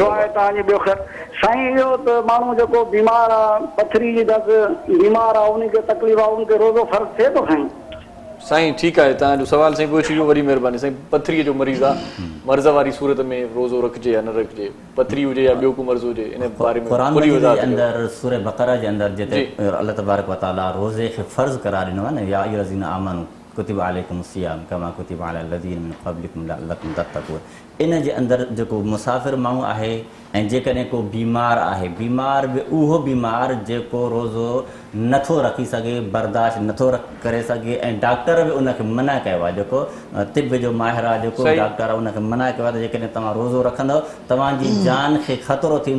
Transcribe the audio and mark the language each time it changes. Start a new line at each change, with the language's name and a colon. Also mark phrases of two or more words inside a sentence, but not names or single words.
Sindhi: तव्हांजी ॿियो ख़ैर साईं, इहो त माण्हू जेको बीमार आहे, पथरी जी दस बीमार आहे, उनखे तकलीफ़ आहे, उनखे रोज़ो फ़र्क़ थिए थो साईं? साईं ठीकु आहे, तव्हांजो सवाल साईं पुछी वियो, वरी महिरबानी। साईं पथरीअ जो मरीज़ आहे, मर्ज़ वारी सूरत में रोज़ो रखिजे या न रखिजे, पथरी हुजे या ॿियो को मर्ज़ हुजे, इन बारे में क़ुरान मजीद जे अंदरि सूरह बक़रा जे अंदरि जिते अल्लाह
Arabic: تبارك وتعالى
Sindhi: रोज़े खे फ़र्ज़ करार ॾिनो आहे न,
Arabic: يا أيها الذين آمنوا كتب عليكم الصيام كما كتب على الذين من قبلكم لعلكم تتقون.
Sindhi: इन जे अंदरि जेको मुसाफ़िर माण्हू आहे ऐं जेकॾहिं को बीमार आहे, बीमार बि उहो बीमार जेको रोज़ो नथो रखी सघे, बर्दाश्त नथो करे सघे, ऐं डॉक्टर बि उनखे मना कयो आहे, जेको तिब जो माहिर आहे, जेको डॉक्टर आहे, उनखे मना कयो आहे त जेकॾहिं तव्हां रोज़ो रखंदव तव्हांजी जान खे ख़तरो थींदो।